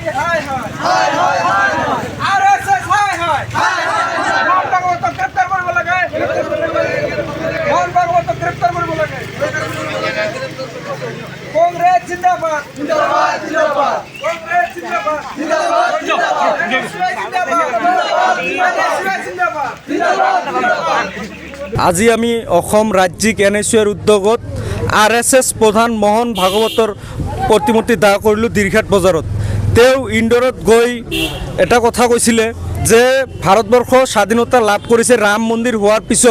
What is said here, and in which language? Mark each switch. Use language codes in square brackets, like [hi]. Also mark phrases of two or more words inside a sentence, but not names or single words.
[hi] कांग्रेस जिंदाबाद जिंदाबाद जिंदाबाद कांग्रेस जिंदाबाद जिंदाबाद जिंदाबाद जिंदाबाद [as] আজি আমি অসম ৰাজ্যিক NSUৰ উদ্যোগত RSS প্ৰধান মোহন ভাগৱতৰ প্ৰতিমূৰ্তি দাহ কৰিলোঁ দীৰ্ঘাট বজাৰত। তেওঁ ইন্দোৰত গৈ এটা কথা কৈছিলে যে ভাৰতবৰ্ষ স্বাধীনতা লাভ কৰিছে ৰাম মন্দিৰ হোৱাৰ পিছত।